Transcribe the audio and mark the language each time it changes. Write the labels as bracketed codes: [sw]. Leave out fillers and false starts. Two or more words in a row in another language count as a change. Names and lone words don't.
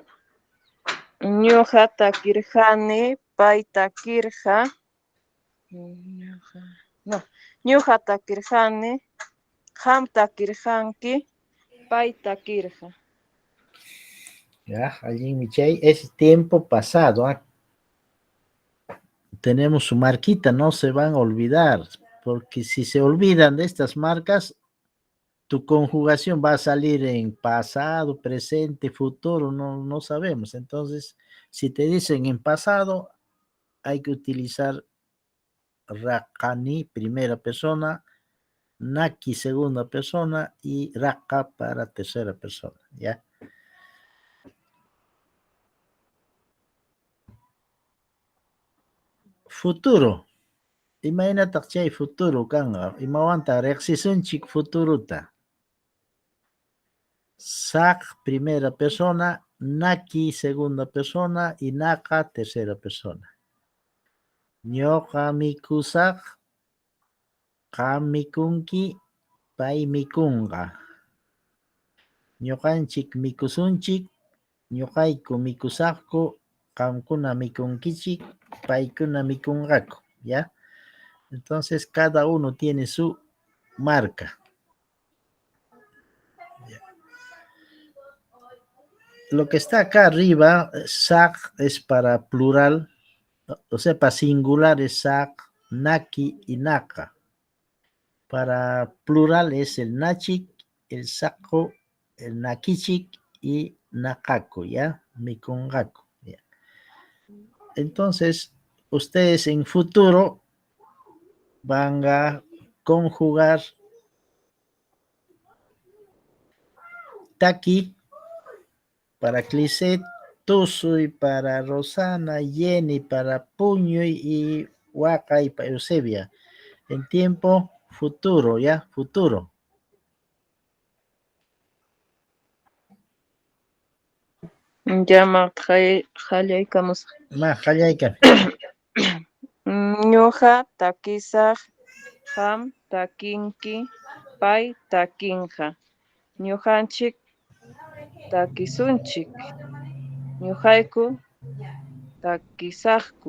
[qu] Ñuqa takirqani, pay takirqa. Ñuqa takirqani, qam takirqanki, pay takirqa. Ya, allinmi chay. [es] Es tiempo pasado. Tenemos su marquita, no se van a olvidar, porque si se olvidan de estas marcas, tu conjugación va a salir en pasado, presente, futuro, no sabemos. Entonces, si te dicen en pasado, hay que utilizar Raqani, primera persona, Naki, segunda persona, y Raqa para tercera persona, ¿ya? Futuro. [qu] Imagínate chay futuro kanga. Imawanta rexisunchik futuruta. [es] Sak, primera persona, Naki, segunda persona, y Naka, tercera persona. [qu] Ñoqa mikusaq, qam mikunki, pay mikunqa. Ñuqanchik mikusunchik, ñuqayku mikusaqku, qamkuna mikunkichik, paykuna mikunqaku, [es] ¿ya? Entonces cada uno tiene su marca. Lo que está acá arriba, sak es para plural, o sea, para singular es sak, naki y naka. Para plural es el nachik, el sako, el nakichik y nakako, ¿ya? [qu] Mikungaku, ¿ya? [es] Entonces, ustedes en futuro van a conjugar taki para Clisset, Tusuy para Rosana, Jenny para Puñuy y Huacay para Eusebia. En tiempo futuro, ¿ya? Futuro. [qu] Llama Jallaykamus. Ma, Jallayka. Ñuqa takisaq, qam takinki, pay takinqa. Ñuqanchik takisunchik. Ñuqayku takisaqku.